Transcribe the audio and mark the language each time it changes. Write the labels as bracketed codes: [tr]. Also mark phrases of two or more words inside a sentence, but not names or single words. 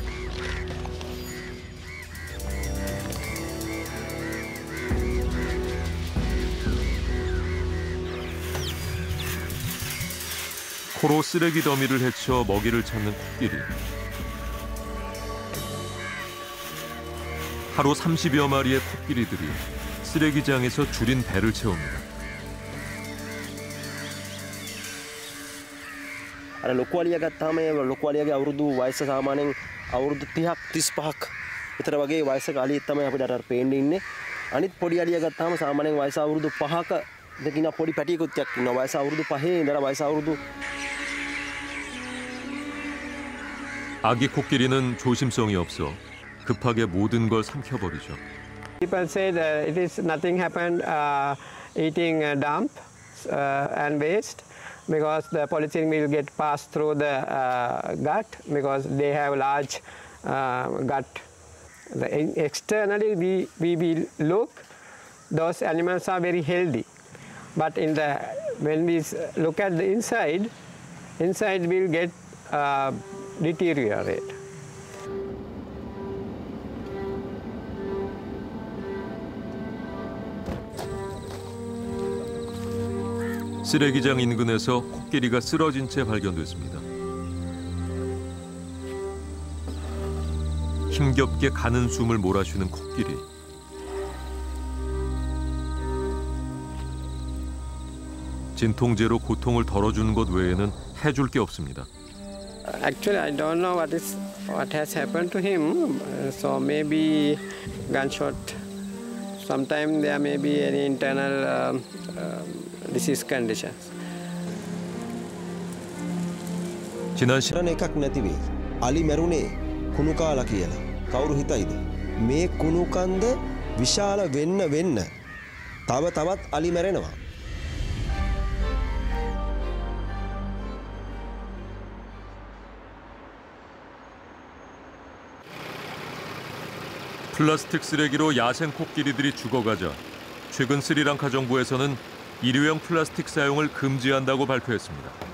[ko] 코로 쓰레기 더미를 헤쳐 먹이를 찾는 코끼리. 하루 30여 마리의 코끼리들이 쓰레기장에서 줄인 배를 채웁니다. [si] අර ලොකු අලියා ගත්තාම ඒ ලොකු අලියාගේ අවුරුදු වයස සාමාන්‍යයෙන් අවුරුදු 30ක් 35ක් විතර වගේ වයසක අලියෙක් තමයි අපිට අර පේන්නේ ඉන්නේ. අනිත් පොඩි අලියා ගත්තාම සාමාන්‍යයෙන් වයස අවුරුදු 5ක දෙකින පොඩි පැටියෙකුත් එක්ක ඉන්නවා. වයස අවුරුදු 5 ඉඳලා වයස අවුරුදු [ko] 아기 코끼리는 조심성이 없어 급하게 모든 걸 삼켜버리죠. [en] People say that it is nothing happened eating dump and waste because the polythene will get passed through the gut because they have large gut. Externally we will look, those animals are very healthy. But when we look at the inside will get deteriorate. [ko] 쓰레기장 인근에서 코끼리가 쓰러진 채 발견됐습니다. 힘겹게 가는 숨을 몰아쉬는 코끼리. 진통제로 고통을 덜어주는 것 외에는 해줄 게 없습니다. [en] Actually, I don't know what has happened to him. So maybe gunshot. Sometimes there may be any internal disease conditions. [ko] 지난 [si] කරන එකක් නැති වෙයි. අලි මැරුණේ කුණු කාලා කියලා. කවුරු හිතයිද? මේ කුණු කන්ද විශාල වෙන්න තවත් අලි මැරෙනවා. [ko] 플라스틱 쓰레기로 야생 코끼리들이 죽어가자 최근 스리랑카 정부에서는 일회용 플라스틱 사용을 금지한다고 발표했습니다.